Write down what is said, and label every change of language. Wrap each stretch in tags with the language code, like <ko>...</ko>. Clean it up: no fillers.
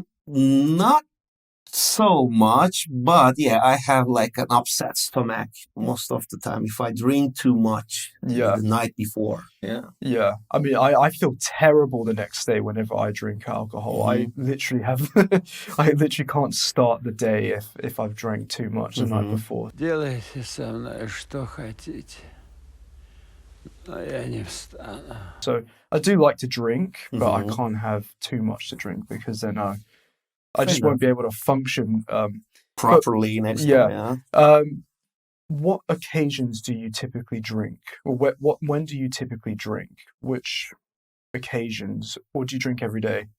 <en>Not so much, but yeah, I have like an upset stomach most of the time if I drink too much the night before. Yeah. I mean, I feel terrible the next day whenever I drink alcohol. I literally can't start the day if I've drank too much the night before.</en> <ru>Делайте со мной что хотите, но я не встану.</ru> <en>So I do like to drink, but I can't have too much to drink because then I just won't be able to function properly next time. What occasions do you typically drink? Or when do you typically drink? Which occasions? Or do you drink every day?</en>